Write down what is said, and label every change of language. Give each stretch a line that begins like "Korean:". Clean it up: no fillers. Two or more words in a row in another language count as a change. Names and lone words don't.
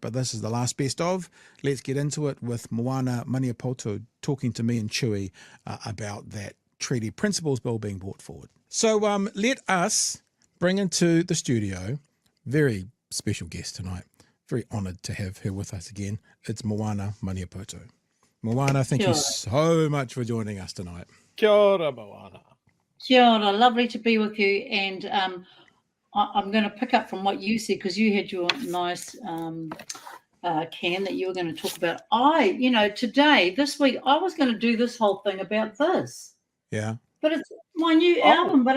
English: But this is the last best of. Let's get into it with Moana Maniapoto talking to me and Chewie about that Treaty Principles Bill being brought forward. So let us bring into the studio very special guest tonight. Very honoured to have her with us again. It's Moana Maniapoto. Moana, thank you so much for joining us tonight.
Māori: Kia ora, Moana. Kia ora,
English: lovely to be with you. And I'm going to pick up from what you said, because you had your nice can that you were going to talk about. Today, this week, I was going to do this whole thing about this. Yeah. But it's my new album. But it's